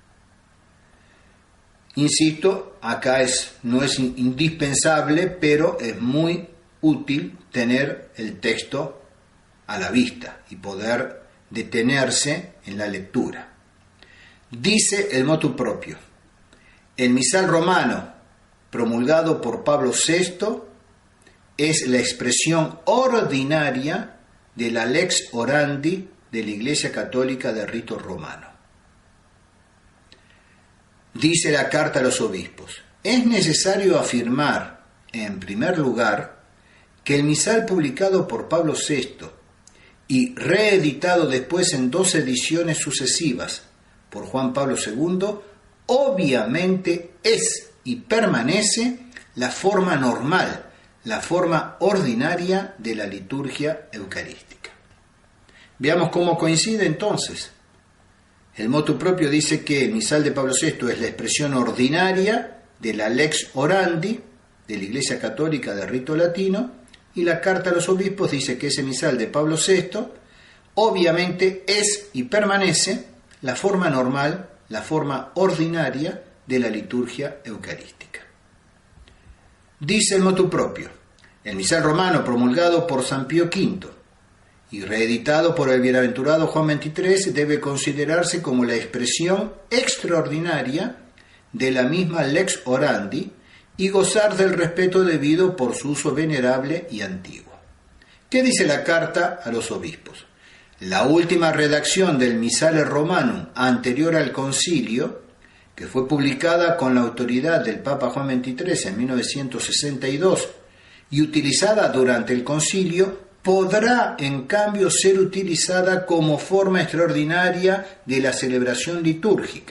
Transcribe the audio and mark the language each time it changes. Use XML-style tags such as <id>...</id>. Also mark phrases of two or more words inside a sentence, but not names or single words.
<es>Insisto, acá no es indispensable, pero es muy útil tener el texto a la vista y poder detenerse en la lectura. Dice el</es> <la>motu propio:</la> <es>el misal romano promulgado por Pablo VI es la expresión ordinaria de la</es> <la>lex orandi</la> <es>de la Iglesia Católica de rito romano. Dice la carta a los obispos: es necesario afirmar, en primer lugar, que el misal publicado por Pablo VI y reeditado después en 2 ediciones sucesivas por Juan Pablo II, obviamente es y permanece la forma normal, la forma ordinaria de la liturgia eucarística. Veamos cómo coincide entonces. El</es> <la>motu propio</la> <es>dice que el misal de Pablo VI es la expresión ordinaria de la</es> <la>lex orandi</la> <es>de la Iglesia Católica de rito latino, y la carta a los obispos dice que ese misal de Pablo VI obviamente es y permanece la forma normal, la forma ordinaria de la liturgia eucarística. Dice el</es> <la>motu propio:</la> <es>el misal romano promulgado por San Pío V y reeditado por el bienaventurado Juan XXIII debe considerarse como la expresión extraordinaria de la misma</es> <la>lex orandi</la> <es>y gozar del respeto debido por su uso venerable y antiguo. ¿Qué dice la carta a los obispos? La última redacción del Misale Romanum anterior al concilio, que fue publicada con la autoridad del Papa Juan XXIII en 1962 y utilizada durante el concilio, podrá en cambio ser utilizada como forma extraordinaria de la celebración litúrgica.</es>